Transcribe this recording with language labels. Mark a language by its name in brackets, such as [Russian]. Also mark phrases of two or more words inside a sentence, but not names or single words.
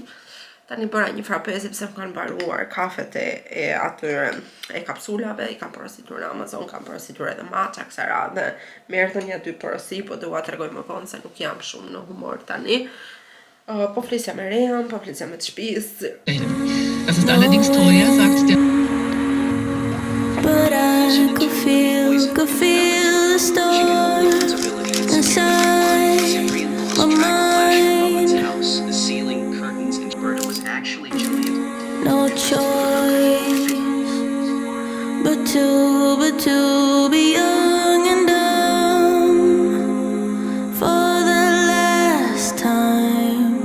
[Albanian] Tani bëra një frape sepse më kanë mbaruar kafet e atyre e kapsulave, i kam porositur në Amazon, kam porositur edhe matcha kësaj radhe. Më erdhën ja 2 porosi, po dua t'rregoj më vonë se nuk jam shumë në humor tani. Po flisja me Rehan, po flisja me të shtëpisë. [German] Das ist allerdings teuer, sagt der. [English] But I could feel the storm inside my mind. The ceiling curtains and Berta was actually Julian. No choice but to be young and dumb for the last time.